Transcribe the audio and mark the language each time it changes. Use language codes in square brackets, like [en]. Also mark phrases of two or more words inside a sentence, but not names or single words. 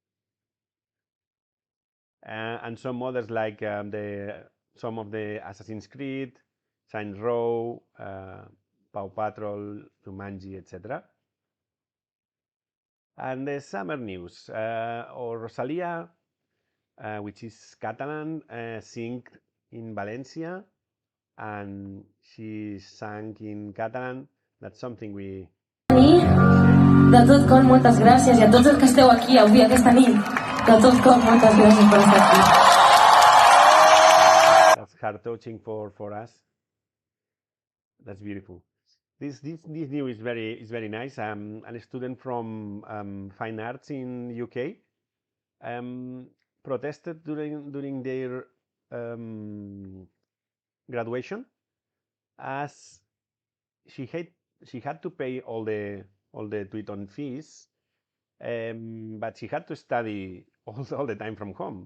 [en] And some others like some of the Assassin's Creed, Saints Row, Paw Patrol, Jumanji, etc. And the summer news, Rosalia, which is Catalan, sing in Valencia, and she sang in Catalan. That's something we... [ca] De tot cor, moltes gràcies, i a tots els que esteu aquí avui, aquesta nit, de tot cor, moltes gràcies per estar aquí. [en] That's heart-touching for us. That's beautiful. This new is very nice. I'm a student from Fine Arts in UK. Protested during their graduation, as she had to pay all the tuition fees, but she had to study all the time from home.